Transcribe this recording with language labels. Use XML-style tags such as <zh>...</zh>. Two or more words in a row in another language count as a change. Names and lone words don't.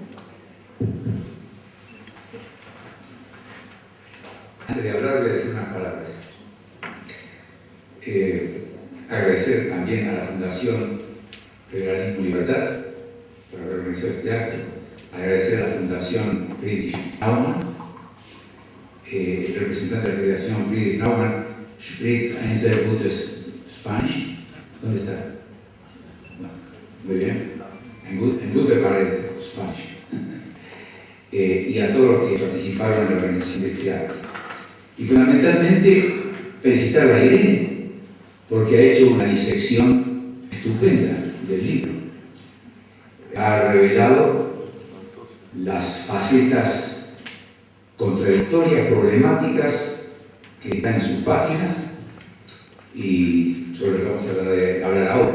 <es>Antes de hablar voy a decir unas palabras. Agradecer también a la Fundación Federalismo y Libertad por haber organizado este acto. Agradecer a la Fundación Friedrich Naumann. El representante de la Federación Friedrich Naumann</es> <de>spricht ein sehr gutes Spanisch.</de> <es>¿Dónde está? Muy bien.</es> <de>Ein guter Spanisch.</de> <es>Y a todos los que participaron en la organización de este acto. Y fundamentalmente felicitar a Irene, porque ha hecho una disección estupenda del libro. Ha revelado las facetas contradictorias, problemáticas que están en sus páginas y sobre lo que vamos a hablar ahora.</es>